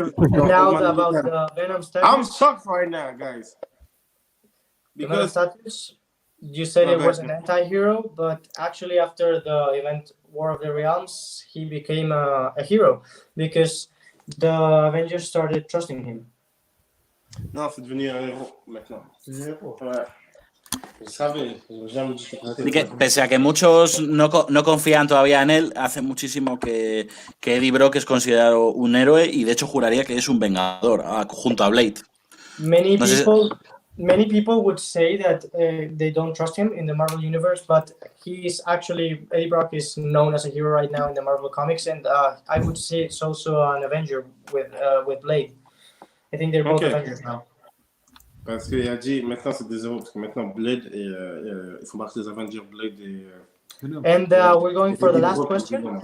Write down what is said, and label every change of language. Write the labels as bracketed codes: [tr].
[en] Now about the Venom status. I'm shocked right now, guys. The Venom Because status, you said it was an anti-hero, but actually after the event War of the Realms, he became a hero because the Avengers started trusting him. [fr] Non, c'est devenu un héros maintenant. Ouais. Je savais, j'ai jamais dit [es] Así que, pese a que muchos no confían todavía en él, hace muchísimo que Eddie Brock es considerado un héroe y de hecho juraría que es un vengador junto a Blade. [en] Many [es] No sé [en] many people would say that they don't trust him in the Marvel universe, but Eddie Brock is known as a hero right now in the Marvel comics, and I would say it's also an Avenger with Blade. I think they're both Avengers now. [fr] Parce qu'il a dit maintenant c'est des héros, parce que maintenant Blade et il faut marquer des Avengers Blade et. [en] And we're going for the last question.